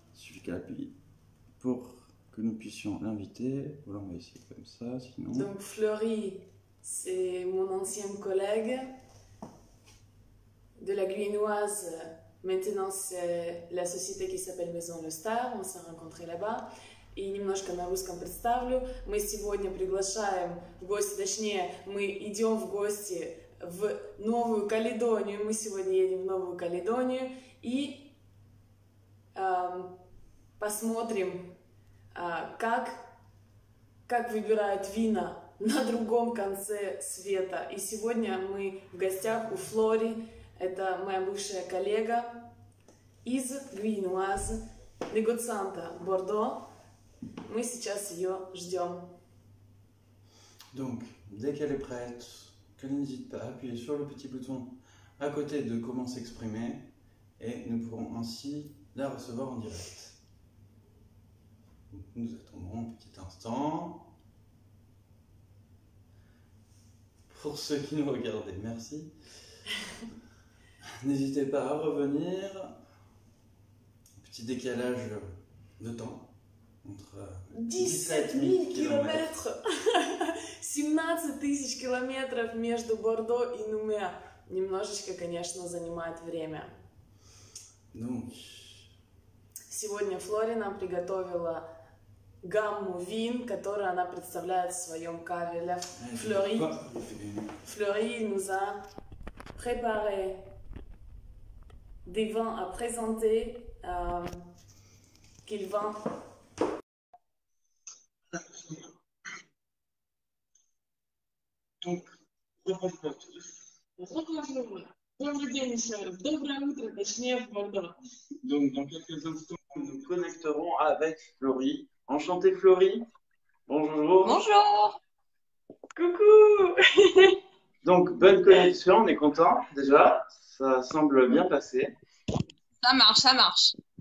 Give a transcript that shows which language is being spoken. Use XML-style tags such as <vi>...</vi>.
<fr>Il suffit qu'elle appuie pour que nous puissions l'inviter. Voilà, on va essayer comme ça, sinon... Donc Fleury, c'est mon ancien collègue de la Guyanoise. Maintenant, c'est la société qui s'appelle Maison Le Star. On s'est rencontrés là-bas.</fr> <ru>И немножко на русском представлю. Мы сегодня приглашаем в гости, точнее, мы идем в гости в Новую Каледонию. Мы сегодня едем в Новую Каледонию и посмотрим, как выбирают вина на другом конце света. И сегодня мы в гостях у Флори. Это моя бывшая коллега из Гвинуаз, негоцианта Бордо. Мы сейчас ее ждем.</ru> <fr>Donc, dès qu'elle est prête, qu'elle n'hésite pas à appuyer sur le petit bouton à côté de comment s'exprimer et nous pourrons ainsi la recevoir en direct. Donc, nous attendrons un petit instant. Pour ceux qui nous regardaient, merci. N'hésitez pas à revenir. Petit décalage de temps. Entre</fr> <ru>17 000 километров! 17 тысяч километров между Бордо и Нуме. Немножечко, конечно, занимает время.</ru> <fr>Donc.</fr> <ru>Сегодня Флори нам приготовила гамму вин, которую она представляет в своем каве.</ru> <fr>Fleury nous a préparé des vins à présenter qu'il vend. Donc,</fr> <ru>Добрый день еще раз. Доброе утро, точнее, в Бордо.</ru> <fr>Donc, dans quelques instants, nous nous connecterons avec Fleury. Enchanté, Fleury. Bonjour. Bonjour. Coucou. Donc, bonne connexion, on est content déjà. Ça semble bien passer. Ça marche, ça marche.</fr>